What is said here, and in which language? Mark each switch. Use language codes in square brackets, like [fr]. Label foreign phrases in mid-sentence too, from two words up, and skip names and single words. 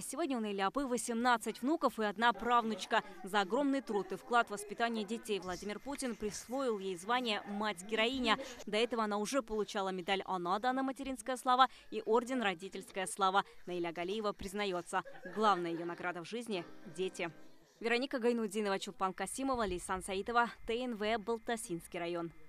[ru] Сегодня у Наили Апы 18 внуков и 1 правнучка. За огромный труд и вклад в воспитание детей Владимир Путин присвоил ей звание «Мать-героиня». До этого она уже получала медаль «Анада» на материнская слава и орден «Родительская слава». Наиля Галиева признается, главная ее награда в жизни – дети. Вероника Гайнудинова, Чулпан Касимова, Лейсан Саитова, ТНВ, Балтасинский район.